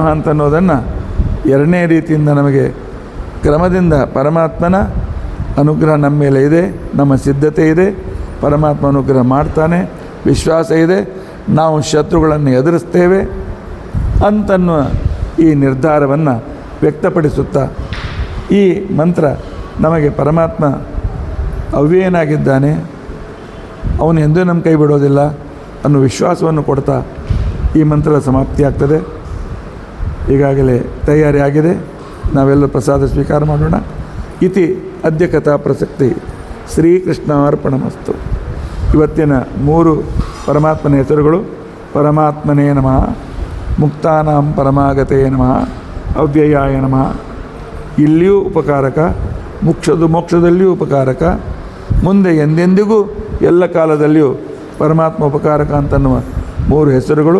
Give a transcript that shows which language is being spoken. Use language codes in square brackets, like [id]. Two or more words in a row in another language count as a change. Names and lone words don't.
[kn] ಅಂತನ್ನೋದನ್ನು ಎರಡನೇ ರೀತಿಯಿಂದ ನಮಗೆ ಕ್ರಮದಿಂದ ಪರಮಾತ್ಮನ ಅನುಗ್ರಹ ನಮ್ಮ ಮೇಲೆ ಇದೆ, ನಮ್ಮ ಸಿದ್ಧತೆ ಇದೆ, ಪರಮಾತ್ಮ ಅನುಗ್ರಹ ಮಾಡ್ತಾನೆ, ವಿಶ್ವಾಸ ಇದೆ, ನಾವು ಶತ್ರುಗಳನ್ನು ಎದುರಿಸ್ತೇವೆ ಅಂತನ್ನುವ ಈ ನಿರ್ಧಾರವನ್ನು ವ್ಯಕ್ತಪಡಿಸುತ್ತಾ ಈ ಮಂತ್ರ ನಮಗೆ ಪರಮಾತ್ಮ ಅವ್ಯಯನಾಗಿದ್ದಾನೆ, ಅವನು ಎಂದೂ ನಮ್ಮ ಕೈ ಬಿಡೋದಿಲ್ಲ ಅನ್ನೋ ವಿಶ್ವಾಸವನ್ನು ಕೊಡ್ತಾ ಈ ಮಂತ್ರದ ಸಮಾಪ್ತಿಯಾಗ್ತದೆ. ಈಗಾಗಲೇ ತಯಾರಿ ಆಗಿದೆ, ನಾವೆಲ್ಲರೂ ಪ್ರಸಾದ ಸ್ವೀಕಾರ ಮಾಡೋಣ. [sa] ಇತಿ ಅದ್ಯ ಕಥಾ ಪ್ರಸಕ್ತಿ ಶ್ರೀಕೃಷ್ಣಾರ್ಪಣಮಸ್ತು. [kn] ಇವತ್ತಿನ 3 ಪರಮಾತ್ಮನ ಹೆಸರುಗಳು: [sa] ಪರಮಾತ್ಮನೇ ನಮಃ, ಮುಕ್ತಾನಾಂ ಪರಮಾಗತೇ ನಮಃ, ಅವ್ಯಯಾಯ ನಮಃ. [kn] ಇಲ್ಲಿಯೂ ಉಪಕಾರಕ, ಮೋಕ್ಷದಲ್ಲಿಯೂ ಉಪಕಾರಕ, ಮುಂದೆ ಎಂದೆಂದಿಗೂ ಎಲ್ಲ ಕಾಲದಲ್ಲಿಯೂ ಪರಮಾತ್ಮ ಉಪಕಾರಕ ಅಂತನ್ನುವ 3 ಹೆಸರುಗಳು.